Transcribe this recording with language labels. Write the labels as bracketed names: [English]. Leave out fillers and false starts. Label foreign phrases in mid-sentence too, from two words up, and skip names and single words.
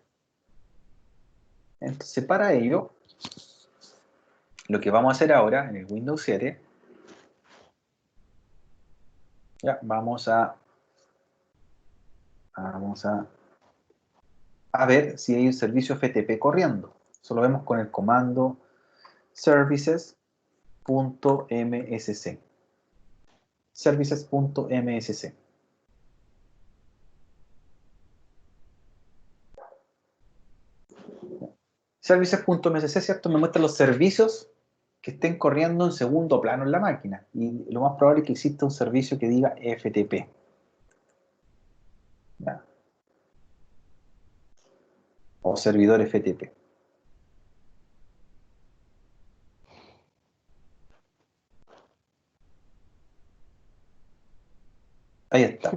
[Spanish] Entonces, para ello, lo que vamos a hacer ahora en el Windows 7, ya, a ver si hay un servicio FTP corriendo. Eso lo vemos con el comando services.msc. Services.msc. Services.msc, ¿cierto? Me muestra los servicios que estén corriendo en segundo plano en la máquina. Y lo más probable es que exista un servicio que diga FTP. ¿Ya? O servidor FTP. Ahí está.